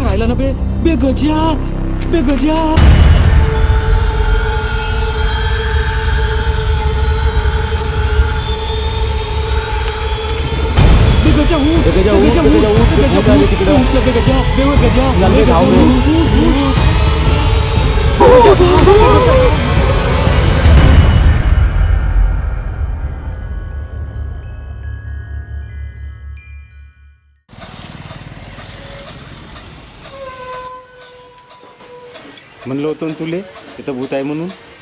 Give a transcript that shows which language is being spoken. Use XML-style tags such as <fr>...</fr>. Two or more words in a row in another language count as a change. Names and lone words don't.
<mr>ना बे बे गजा बे गजा बे गजा उठ, बे गजा उठ, बे गजा उठ, उठ, बे गजा, बे गजा, बे गजा, उठ, उठ, उठ. बे गजा, बे गजा. म्हणलं होतं ना तुले तिथं भूत आहे म्हणून.</mr>